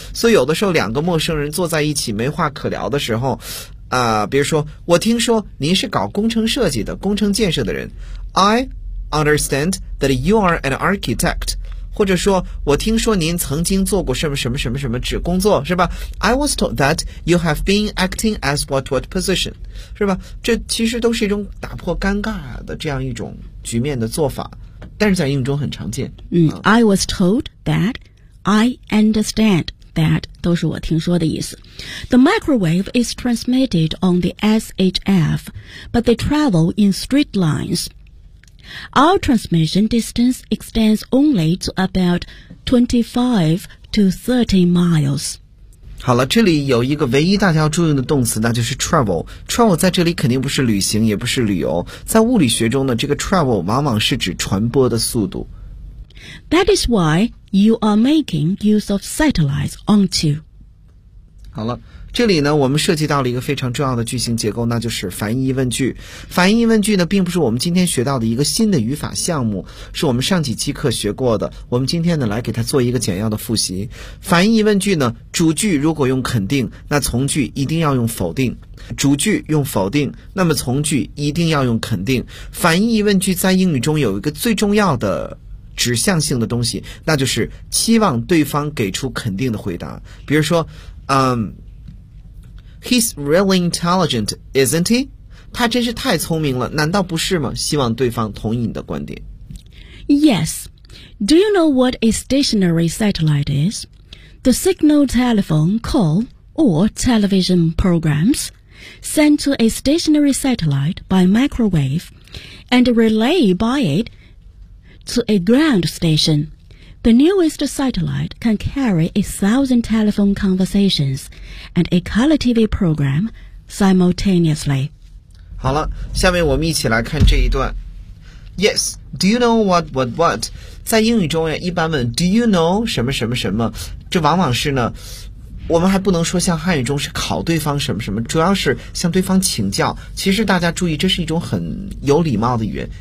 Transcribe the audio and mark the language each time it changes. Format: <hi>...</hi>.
<zh>所以有的时候两个陌生人坐在一起没话可聊的时候比如说我听说您是搞工程设计的，工程建设的人，</zh> <en>I understand that you are an architect，</en> <zh>或者说我听说您曾经做过什么什么什么什么职工作，是吧？</zh> <en>I was told that you have been acting as what what position，</en> <zh>是吧？这其实都是一种打破尴尬的这样一种局面的做法，但是在英语中很常见。</zh> <en>I was told that， I understand that，</en> <zh>都是我听说的意思。</zh> <en>The microwave is transmitted on the SHF, but they travel in straight lines. Our transmission distance extends only to about 25 to 30 miles.</en> <zh>好了，这里有一个唯一大家要注意的动词，那就是 travel。 travel 在这里肯定不是旅行，也不是旅游。在物理学中呢，这个 travel 往往是指传播的速度。</zh> <en>That is why you are making use of satellites, aren't you?</en> <zh>好了，这里呢，我们涉及到了一个非常重要的句型结构，那就是反义问句。反义问句呢，并不是我们今天学到的一个新的语法项目，是我们上几期课学过的。我们今天呢，来给它做一个简要的复习。反义问句呢，主句如果用肯定，那从句一定要用否定。主句用否定，那么从句一定要用肯定。反义问句在英语中有一个最重要的指向性的东西，那就是期望对方给出肯定的回答。比如说，</zh> <en>He's really intelligent, isn't he?</en> <zh>他真是太聪明了，难道不是吗？希望对方同意你的观点。</zh> <en>Yes. Do you know what a stationary satellite is? The signal telephone call or television programs sent to a stationary satellite by microwave and relay by it to a ground station. The newest satellite can carry 1,000 telephone conversations and a color TV program simultaneously.</en> <zh>好了，下面我们一起来看这一段。</zh> <en>Yes, do you know what?</en> <zh>在英语中一般问</zh> <en>do you know</en> <zh>什么什么什么，这往往是呢，我们还不能说像汉语中是考对方什么什么，主要是向对方请教。其实大家注意，这是一种很有礼貌的语言。</zh>